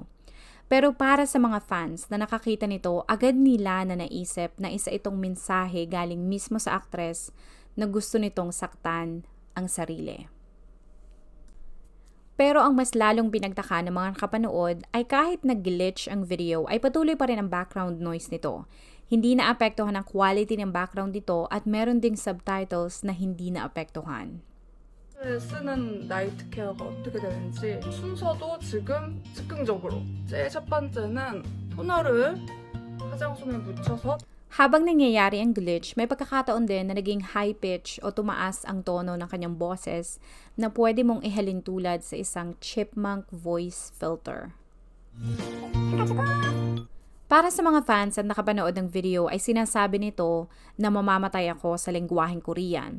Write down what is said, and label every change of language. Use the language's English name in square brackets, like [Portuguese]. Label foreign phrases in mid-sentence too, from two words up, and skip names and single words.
[Filipino] Pero para sa mga fans na nakakita nito, agad nila na naisip na isa itong mensahe galing mismo sa aktres na gusto nitong saktan ang sarili. Pero ang mas lalong pinagtaka ng mga nakapanood ay kahit nag-glitch ang video ay patuloy pa rin ang background noise nito. Hindi naapektuhan ang quality ng background dito at meron ding subtitles na hindi naapektuhan. [Korean] 쓰는 나이트 케어가 어떻게 되는지 순서도 지금 즉흥적으로 첫 번째는 토너를 화장솜에 묻혀서 [Filipino] Habang nangyayari ang glitch, may pagkakataon din na naging [English] high pitch [Filipino] o tumaas ang tono ng kanyang boses na pwede mong ihalin tulad sa isang [English] chipmunk voice filter. [Filipino] Para sa mga fans at nakapanood ng video ay sinasabi nito na mamamatay ako sa lengguwaheng Korean.